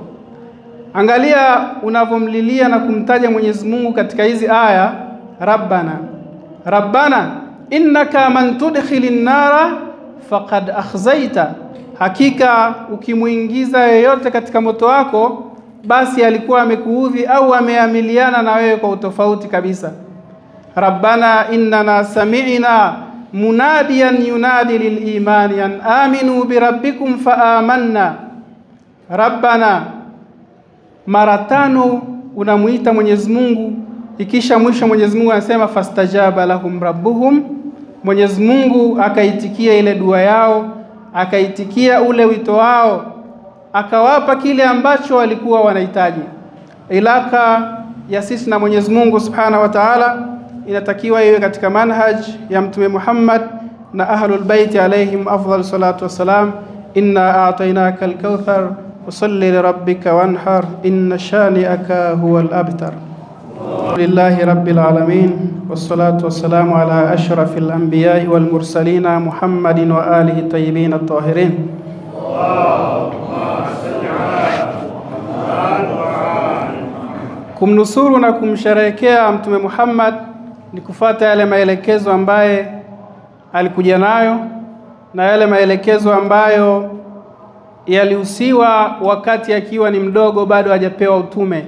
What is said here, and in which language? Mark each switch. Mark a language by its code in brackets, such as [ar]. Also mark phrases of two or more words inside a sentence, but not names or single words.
[sw] Angalia unavomlilia na kumtaja Mwenyezi Mungu katika hizi aya. [ar] ربنا إنك من تدخل النار فقد أخزيته, [sw] hakika ukimuingiza yeyote katika moto wako, basi alikuwa amekuudhi au ameamiliana na wewe kwa utofauti kabisa. [ar] ربنا إننا سمعنا مناديا ينادي للإيمان أن آمنوا بربكم فآمنا. [sw] Rabbana, mara 5 unamuita Mwenyezi Mungu, ikisha mwisho Mwenyezi Mungu anasema [ar] فاستجاب لهم ربهم, [sw] Mwenyezi Mungu akaitikia ile dua yao, akaitikia ule wito wao, akawapa kile ambacho walikuwa wanahitaji. Ilaka ya sisi na Mwenyezi Mungu [ar] سبحانه وتعالى [sw] inatakiwa iwe katika manhaj ya Mtume Muhammad na [ar] أهل البيت عليهم أفضل الصلاة والسلام. إنا أعطيناك الكوثر فصل لربك وانحر إن شانئك هو الأبتر. لله رب العالمين والصلاة والسلام على أشرف الأنبياء والمرسلين محمد وآله الطيبين الطاهرين. [sw] Kumnusuru na kumsherehekea Mtume Muhammad ni kufuata yale maelekezo ambaye alikuja nayo, na yale maelekezo ambayo yalihusiwa wakati akiwa ni mdogo, bado hajapewa utume.